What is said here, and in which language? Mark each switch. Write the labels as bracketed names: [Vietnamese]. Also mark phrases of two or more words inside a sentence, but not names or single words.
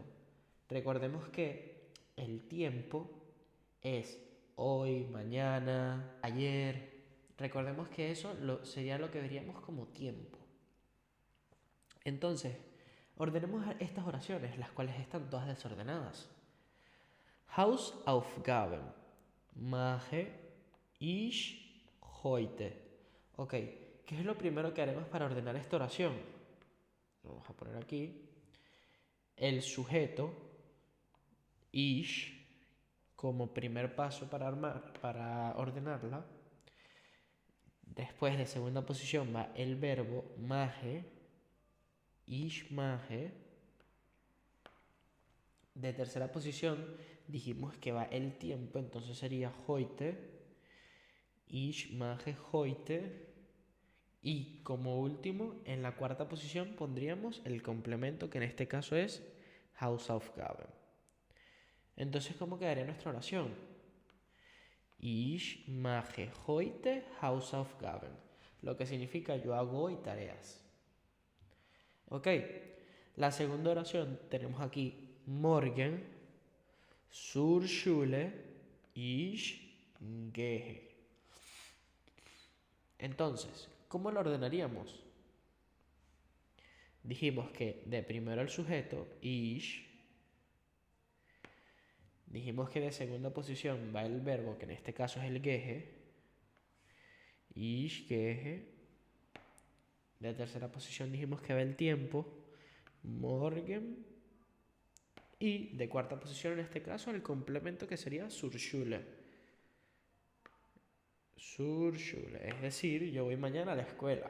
[Spanish] Recordemos que el tiempo es hoy, mañana, ayer. Recordemos que eso sería lo que veríamos como tiempo. Entonces, ordenemos estas oraciones, las cuales están todas desordenadas. [German] Hausaufgaben mache ich heute. [Spanish] Ok, ¿qué es lo primero que haremos para ordenar esta oración? Vamos a poner aquí el sujeto ich como primer paso para ordenarla. Después de segunda posición va el verbo mache, [German] ich mache. [Spanish] De tercera posición dijimos que va el tiempo, entonces sería heute, [German] ich mache heute. [Spanish] Y como último, en la cuarta posición pondríamos el complemento, que en este caso es Hausaufgaben. Entonces, ¿cómo quedaría nuestra oración? [German] Ich mache heute Hausaufgaben, [Spanish] lo que significa yo hago hoy tareas. Ok, la segunda oración tenemos aquí [German] morgen zur Schule ich gehe. [Spanish] Entonces, ¿cómo lo ordenaríamos? Dijimos que de primero el sujeto, ich. Dijimos que de segunda posición va el verbo, que en este caso es el gehe. [German] Ich gehe. [Spanish] De tercera posición dijimos que va el tiempo, morgen. Y de cuarta posición en este caso el complemento, que sería [German] zur Schule. Zur Schule, [Spanish] es decir, yo voy mañana a la escuela.